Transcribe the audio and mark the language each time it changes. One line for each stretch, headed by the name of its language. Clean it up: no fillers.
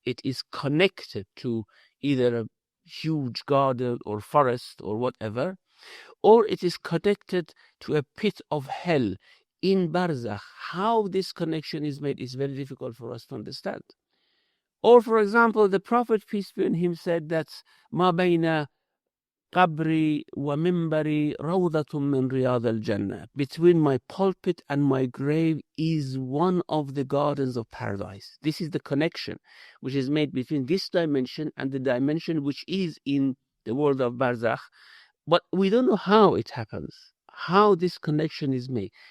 English: It is connected to either a huge garden or forest or whatever, or it is connected to a pit of hell in Barzakh. How this connection is made is very difficult for us to understand. Or, for example, the Prophet, peace be on him, said that ma bayna
Arabic: قبري ومنبري روضة من رياض الجنة.
English: Between my pulpit and my grave is one of the gardens of paradise. This is the connection which is made between this dimension and the dimension which is in the world of Barzakh. But we don't know how it happens, how this connection is made.